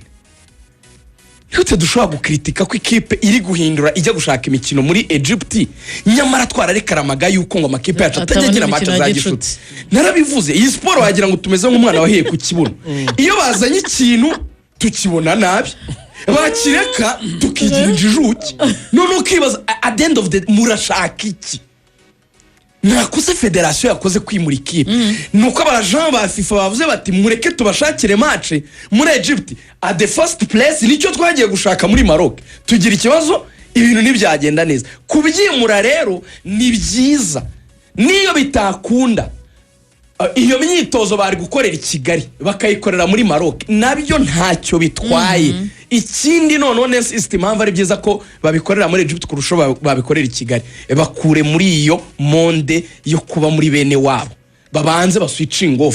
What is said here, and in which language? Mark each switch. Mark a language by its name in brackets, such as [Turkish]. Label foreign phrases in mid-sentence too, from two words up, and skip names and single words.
[Kinyarwanda] Nitwe dushobora gukritika ko ikipe iri guhindura ijya gushaka imikino muri Egypt nyamara twararekaramaga yuko ngo amakipe yacu atagira match za gishuti. Narabivuze iyi sport wagira ngo tumeze nk'umwana wahiye ku kibuno. Iyo bazanye ikintu tukibona nabi bakireka tukigira injijuki none ukibaza [English] at the end of the [Kinyarwanda] murashaka iki. Nakuze federation yakoze kwimura ikipe nuko abajean ba FIFA bavuze bati mureke tubashakire match muri Egypt [English] at the first place [Kinyarwanda] nicyo twagiye gushaka muri Maroc tugira ikibazo ibintu nibyagenda neza kubyimura rero ni byiza niyo bitakunda iyo myitozo bari gukorera i Kigali bakayikorera muri Maroc nabyo ntacyo bitwaye. Ikindi none system mpamvu ari byiza ko babikorera muri Egypt kurusha babikorera i Kigali bakure muri iyo monde yo kuba muri bene wabo babanze baswitching off